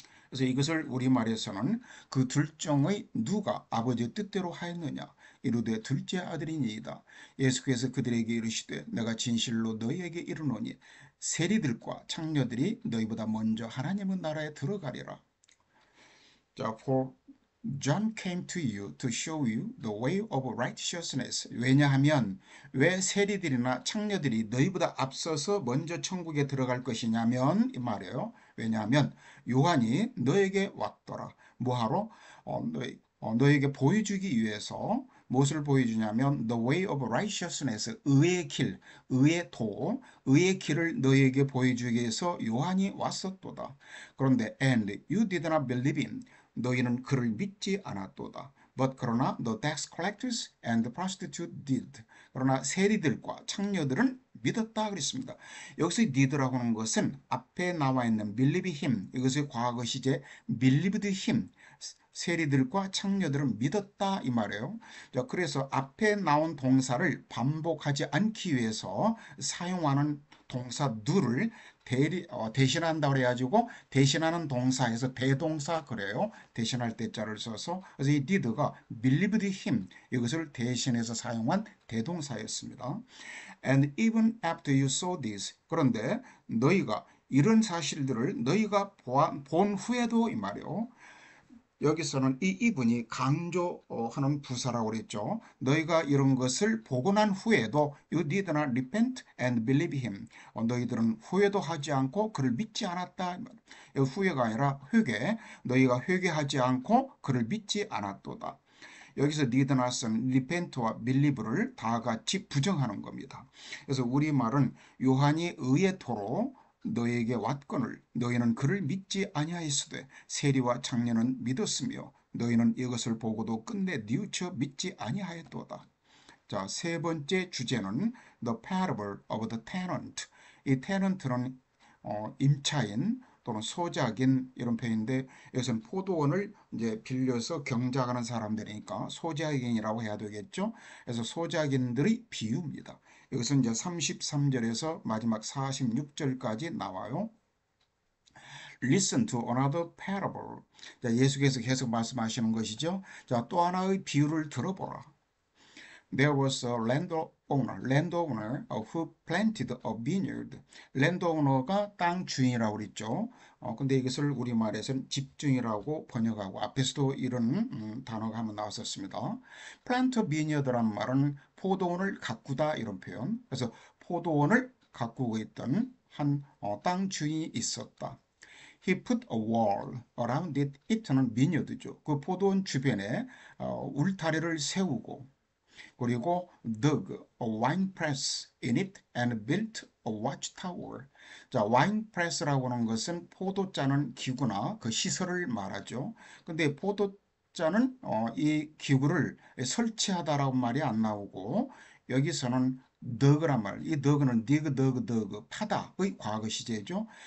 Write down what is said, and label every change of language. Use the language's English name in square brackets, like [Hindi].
[Korean] 그래서 이것을 우리말에서는 그 둘 중의 누가 아버지의 뜻대로 하였느냐 이르되 둘째 아들이니이다. 예수께서 그들에게 이르시되 내가 진실로 너희에게 이르노니 세리들과 창녀들이 너희보다 먼저 하나님의 나라에 들어가리라. [English] 자, for John came to you to show you the way of righteousness. [Korean] 왜냐하면 왜 세리들이나 창녀들이 너희보다 앞서서 먼저 천국에 들어갈 것이냐면 이 말이에요. 왜냐하면 요한이 너에게 왔더라. 뭐하러? 너에게 보여주기 위해서 무엇을 보여주냐면 [English] the way of righteousness, [Korean] 의의 길, 의의 도, 의의 길을 너에게 보여주기 위해서 요한이 왔었도다. 그런데 [English] and you did not believe him. [Korean] 너희는 그를 믿지 않았도다. [English] But [Korean] 그러나 [English] the tax collectors and the prostitute did. [Korean] 그러나 세리들과 창녀들은 믿었다 그랬습니다. 여기서 did라고 하는 것은 앞에 나와 있는 [English] believe him [Korean] 이것의 과거 시제 [English] believed him [Korean] 세리들과 창녀들은 믿었다 이 말이에요. 자, 그래서 앞에 나온 동사를 반복하지 않기 위해서 사용하는 동사 do를 대신한다고 그래가지고 대신하는 동사에서 대동사 그래요. 대신할 때자를 써서 그래서 이 did가 [English] believed him [Korean] 이것을 대신해서 사용한 대동사였습니다. [English] And even after you saw this [Korean] 그런데 너희가 이런 사실들을 너희가 본 후에도 이 말이요. 여기서는 이 이분이 강조하는 부사라고 그랬죠. 너희가 이런 것을 보고 난 후에도 [English] you did not repent and believe him. [Korean] 너희들은 후회도 하지 않고 그를 믿지 않았다. 후회가 아니라 회개. 너희가 회개하지 않고 그를 믿지 않았도다. 여기서 did not은 repent와 believe를 다 같이 부정하는 겁니다. 그래서 우리말은 요한이 의의 토로 너에게 왔거늘 너희는 그를 믿지 아니하였으되 세리와 창녀는 믿었으며 너희는 이것을 보고도 끝내 뉘우쳐 믿지 아니하였도다. 자, 세 번째 주제는 [English] The Parable of the Tenant. [Korean] 이 tenant는 임차인 또는 소작인 이런 표현인데 여기서는 포도원을 이제 빌려서 경작하는 사람들이니까 소작인이라고 해야 되겠죠. 그래서 소작인들의 비유입니다. 여기서 이제 33절에서 마지막 46절까지 나와요. [English] Listen to another parable. [Korean] 자, 예수께서 계속 말씀하시는 것이죠. 자, 또 하나의 비유를 들어보라. [English] There was a landowner who planted a vineyard. [Korean] landowner가 땅 주인이라고 그랬죠. 근데 이것을 우리말에서는 집주인이라고 번역하고 앞에서도 이런 단어가 한번 나왔었습니다. [English] plant a vineyard [Korean] 란 말은 포도원을 가꾸다 이런 표현. 그래서 포도원을 가꾸고 있던 한 땅 주인이 있었다. [English] He put a wall around it. [Korean] it는 vineyard죠. 그 포도원 주변에 울타리를 세우고 그리고 [English] dug a wine press in it and built a watchtower. [Korean] 자, wine press라고 하는 것은 포도 짜는 기구나 그 시설을 말하죠. 근데 포도 짜는 이 기구를 설치하다라고 말이 안 나오고 여기서는 dug란 말, 이 dug는 dig, dug, 파다의 과거 시제죠.